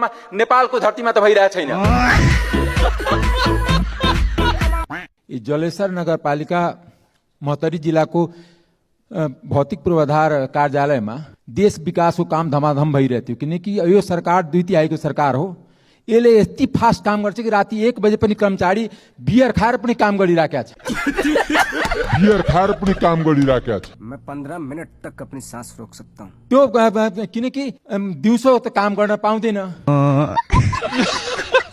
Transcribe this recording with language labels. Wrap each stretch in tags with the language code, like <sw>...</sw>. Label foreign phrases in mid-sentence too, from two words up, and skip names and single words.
<ne>नेपालको धरतीमा त भइरहेको छैन। जलेश्वर नगरपालिका महोत्तरी जिल्लाको भौतिक पूर्वाधार कार्यालयमा देश विकासको काम धमाधम भइरहेको थियो, किनकि यो सरकार 2 तिहाईको सरकार हो। यसले यति फास्ट काम गर्छ कि राति 1 बजे पनि कर्मचारी बियर खाएर पनि काम गरिराखेका छ।</ne> <hi>मैं 15 मिनट तक अपनी सांस रोक सकता हूँ।</hi> <ne>त्यो किनकि दिउँसो त काम गर्न पाउँदैन।</ne>